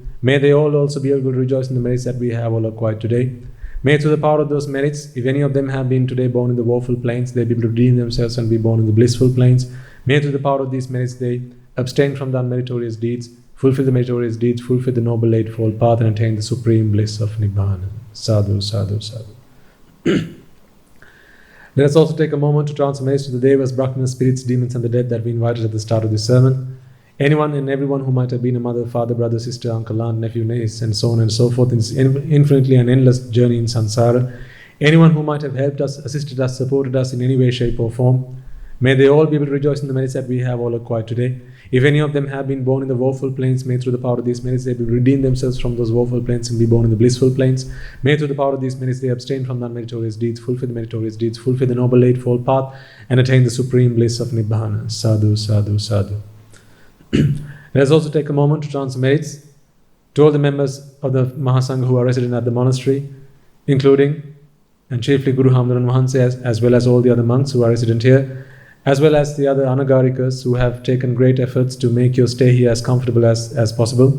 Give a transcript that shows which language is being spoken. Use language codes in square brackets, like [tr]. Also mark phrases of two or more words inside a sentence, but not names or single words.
[en] May they all also be able to rejoice in the merits that we have all acquired today. May through the power of those merits, if any of them have been today born in the woeful planes, they be able to redeem themselves and be born in the blissful planes. May through the power of these merits they abstain from the unmeritorious deeds, fulfill the meritorious deeds, fulfill the noble eightfold path, and attain the supreme bliss of Nibbana. [pi] Sadhu, sadhu, sadhu. [en] Let us also take a moment to transfer merits to the devas, brahmanas, spirits, demons, and the dead that we invited at the start of this sermon. Anyone and everyone who might have been a mother, father, brother, sister, uncle, aunt, nephew, niece, and so on and so forth in this infinitely and endless journey in samsara. Anyone who might have helped us, assisted us, supported us in any way, shape, or form. May they all be able to rejoice in the merits that we have all acquired today. If any of them have been born in the woeful planes, may through the power of these merits they be redeem themselves from those woeful planes and be born in the blissful planes. May through the power of these merits they abstain from the unmeritorious deeds, fulfill the meritorious deeds, fulfill the noble eightfold path, and attain the supreme bliss of Nibbana. [pi] Sadhu, sadhu, sadhu. [en] Let us also take a moment to transfer merits to all the members of the Mahasangha who are resident at the monastery, including and chiefly Guru Hamdaran Mahanse, as well as all the other monks who are resident here, as well as the other anagarikas who have taken great efforts to make your stay here as comfortable as possible.